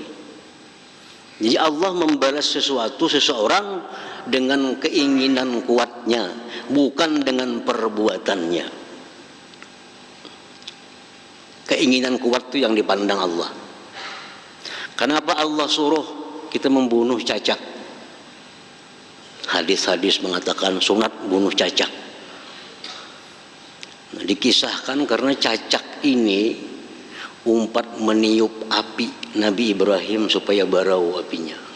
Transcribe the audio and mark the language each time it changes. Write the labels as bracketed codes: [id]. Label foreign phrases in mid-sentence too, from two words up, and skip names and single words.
[id] Jadi Allah membalas seseorang dengan keinginan kuatnya, bukan dengan perbuatannya. Keinginan kuat itu yang dipandang Allah. Kenapa Allah suruh kita membunuh cacak? Hadis-hadis mengatakan sunat bunuh cacak. [bjn] Nah, dikisahkan karena cacak ini umpat meniup api Nabi Ibrahim supaya barau apinya.